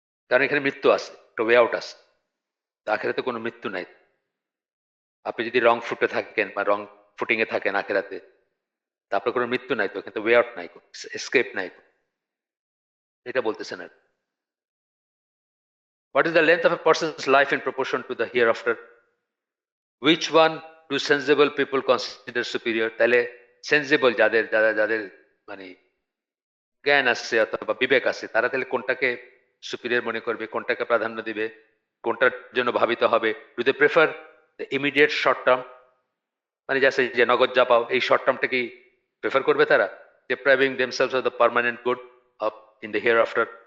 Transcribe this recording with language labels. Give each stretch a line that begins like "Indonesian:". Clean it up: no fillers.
Bangla: কারণ এখানে মৃত্যু আছে, একটা ওয়ে আউট আছে। আখেরাতে কোনো মৃত্যু নাই। আপনি যদি রং ফুটে থাকেন বা রং ফুটিং এ থাকেন আখেরাতে, তারপর কোনো মৃত্যু নাই, তো কিন্তু ওয়ে আউট নাই, এসকেপ নাই, এটা বলতেছেন আর।
English: What is the length of a person's life in proportion to the hereafter? Which one do sensible people consider superior?
Bangla: তাহলে সেন্সিবল যাদের, যাদের মানে জ্ঞান আছে অথবা বিবেক আছে, তারা তাহলে কোনটাকে সুপিরিয়র মনে করবে, কোনটাকে প্রাধান্য দিবে, কোনটার জন্য ভাবিত হবে?
English: do they prefer the immediate short term,
Bangla: মানে যাচ্ছে যে নগদ যা পাও, এই শর্ট টার্মটা কি প্রেফার করবে তারা,
English: depriving themselves of the permanent good of in the hereafter?